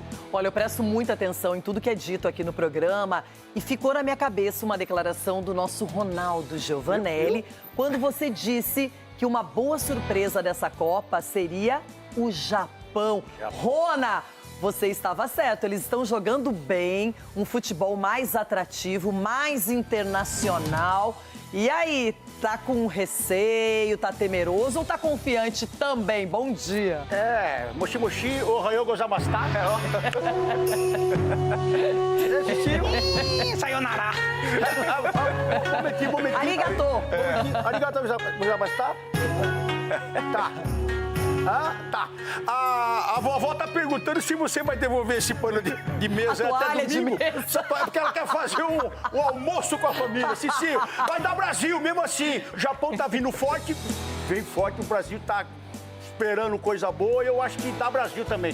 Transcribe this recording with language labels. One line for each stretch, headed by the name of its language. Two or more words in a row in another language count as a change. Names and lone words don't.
Portuguese: Olha, eu presto muita atenção em tudo que é dito aqui no programa e ficou na minha cabeça uma declaração do nosso Ronaldo Giovanelli, quando você disse que uma boa surpresa dessa Copa seria o Japão. Rona! Você estava certo, eles estão jogando bem, um futebol mais atrativo, mais internacional. E aí, tá com receio, tá temeroso ou tá confiante também? Bom dia.
Japanese: もしもし、おはよう ございました. Sayonara. Arigato. ありがとう ございました. Tá.
Portuguese: Tá. A vovó tá perguntando se você vai devolver esse pano de mesa até domingo. Porque ela quer fazer um almoço com a família. Cici, vai dar Brasil mesmo assim. O Japão tá vindo forte, vem forte, o Brasil tá esperando coisa boa e eu acho que dá Brasil também.